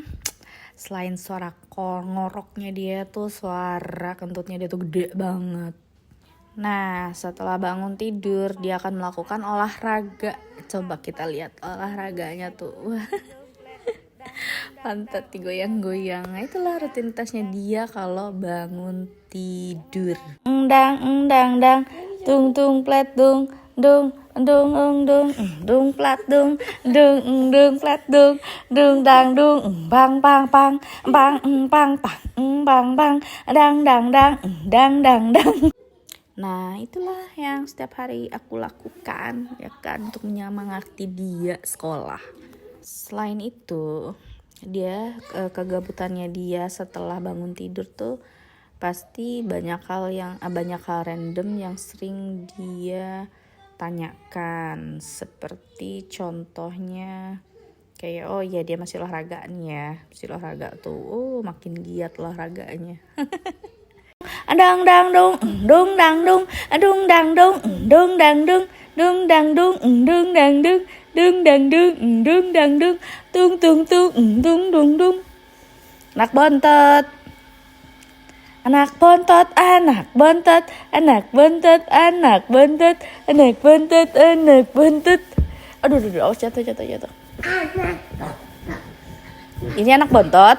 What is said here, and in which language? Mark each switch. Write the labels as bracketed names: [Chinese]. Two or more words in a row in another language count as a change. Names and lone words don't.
[Indonesian] Selain suara ngoroknya dia tuh, suara kentutnya dia tuh gede banget. Nah, setelah bangun tidur dia akan melakukan olahraga. Coba kita lihat olahraganya tuh. Pantat digoyang-goyang. Nah, itulah rutinitasnya dia kalau bangun tidur. Dang, tung plet dung plat dung plat dung dang bang dang. Nah, itulah yang setiap hari aku lakukan ya kan, untuk menyemangati dia sekolah. Selain itu, dia kegabutannya dia setelah bangun tidur tuh pasti banyak hal random yang sering dia tanyakan, seperti contohnya kayak oh ya dia masih olahraga nih ya, masih olahraga tuh, makin giat olahraganya. Dang dung dang dung tung anak bontot aduh jatuh. Ini anak bontot.